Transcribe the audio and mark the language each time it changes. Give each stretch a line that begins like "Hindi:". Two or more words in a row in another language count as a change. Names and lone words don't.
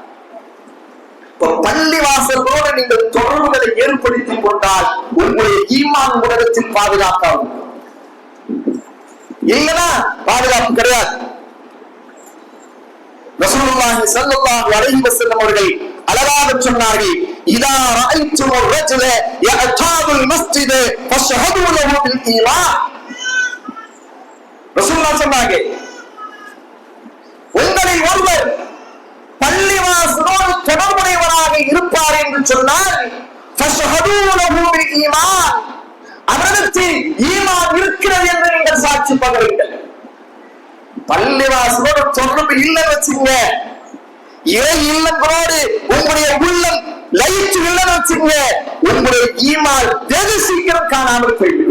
Tamil: பள்ளி வாசலோடு நீங்கள் தொடர்புகளை ஏற்படுத்திக் கொண்டால் உங்களுடைய ஈமான் உலகத்தில் பாதுகாக்காகும். இல்லைன்னா பாதுகாப்பு கிடையாது.
Arabic: رسول الله صلى الله عليه وسلم
Tamil: அவர்கள் அழகாக சொன்னார்கள்,
Arabic: إذا رأيتم الرجل يأتاب المسجد فاشهدوا له بالإيمان.
Tamil: ரசூலுல்லாஹ் சொன்னாங்க, உங்களில் ஒருவர் பள்ளிவாசலோடு தொடர்புடையவராக இருப்பார் என்று சொன்னால்
Arabic: فاشهدوا له بالإيمان,
Tamil: அவரிடத்தில் ஈமான் இருக்கிறது என்று நீங்கள் சாட்சி பகருங்கள். பள்ளிவாசலோடு தொடர்பு இல்லைன்னு வச்சுங்க, இறை இல்லங்களோடு உங்களுடைய உள்ளம் லைட் இல்லைன்னு வச்சுங்க, உங்களுடைய ஈமான் வெகு சீக்கிரம் காணாமல் போய்விடும்.